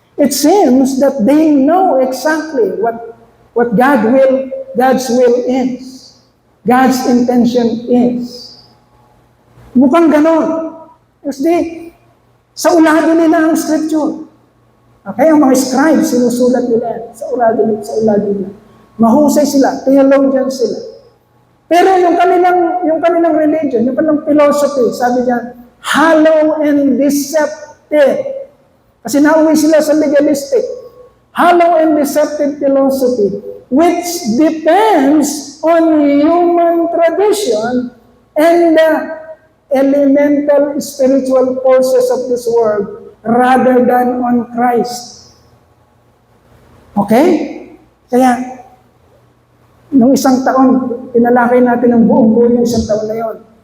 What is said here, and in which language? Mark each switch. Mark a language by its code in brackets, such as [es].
[en] It seems that they know exactly what God's will is. God's intention is. [tl] Mukhang ganon. Kasi sa ulado nila ang scripture. Okay, ang mga scribes, sinusulat nila sa ulado nila. Mahusay sila, theologian sila. Pero yung kanilang religion, yung kanilang philosophy, sabi niya, [en] hollow and deceptive. [tl] Kasi nauwi sila sa legalistic. [en] Hollow and deceptive philosophy, which depends on human tradition and the elemental spiritual forces of this world rather than on Christ. Okay? [tl] Kaya, nung isang taon, pinalakay natin ng buong buo yung isang taon na yon.